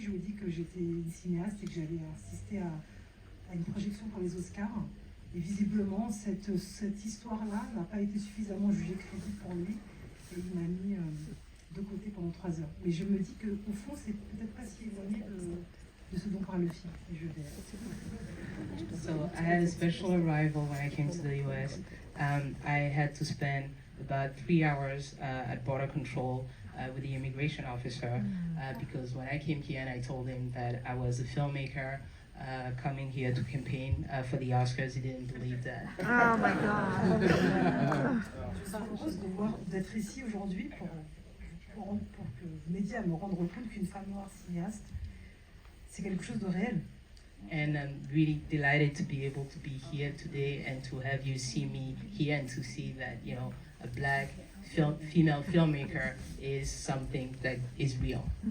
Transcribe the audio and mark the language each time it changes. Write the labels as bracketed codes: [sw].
[fr] Je lui ai dit que j'étais une cinéaste et que j'allais assister à une projection pour les Oscars. Et visiblement, cette histoire-là n'a pas été suffisamment jugée crédible pour lui et il m'a mis de côté pendant 3 heures. Mais je me dis qu'au fond, c'est peut-être pas si éloigné de ce dont parle le film. Et je vais... [en] So I had a special arrival when I came to the US. I had to spend about 3 hours at border control with the immigration officer because when I came here and I told him that I was a filmmaker coming here to campaign for the Oscars, he didn't believe that. Oh my God. [fr] Je suis heureuse d'être ici aujourd'hui pour que vous m'aidiez à me rendre compte qu'une femme noire cinéaste, c'est quelque chose de réel. [en] And I'm really delighted to be able to be here today and to have you see me here and to see that, a black female filmmaker is something that is real.